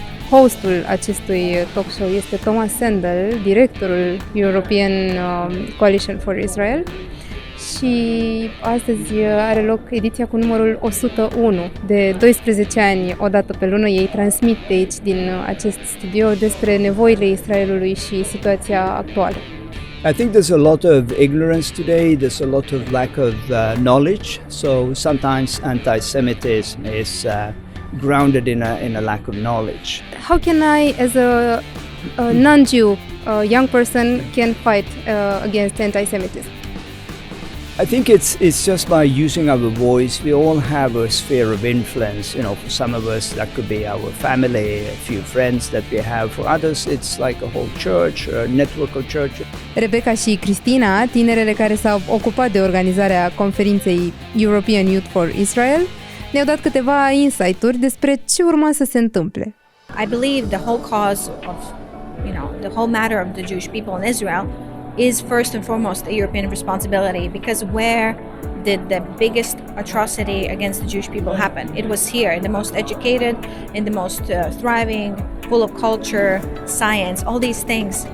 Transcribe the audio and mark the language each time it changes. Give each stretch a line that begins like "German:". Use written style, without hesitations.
Romanian: Hostul acestui talk show este Thomas Sandel, directorul European Coalition for Israel, și astăzi are loc ediția cu numărul 101. De 12 ani, o dată pe lună, ei transmit de aici, din acest studio, despre nevoile Israelului și situația actuală.
English: I think there's a lot of ignorance today, there's a lot of lack of knowledge, so sometimes anti-Semitism is grounded in a lack of knowledge. How can I, as a non-Jew young person, can fight against anti-Semitism? I think it's just by using our voice. We all have a sphere of influence. For some of us that could be our family, a few friends that we have. For others it's like a whole church, a network of churches.
Romanian: Rebecca și Cristina, tinerele care s-au ocupat de organizarea conferinței European Youth for Israel, ne-au dat câteva insight-uri despre ce urma să se întâmple.
English: I believe the whole cause of, the whole matter of the Jewish people in Israel is first and foremost a European responsibility, because where did the biggest atrocity against the Jewish people happen? It was here, in the most educated, in the most thriving, full of culture, science, all these things.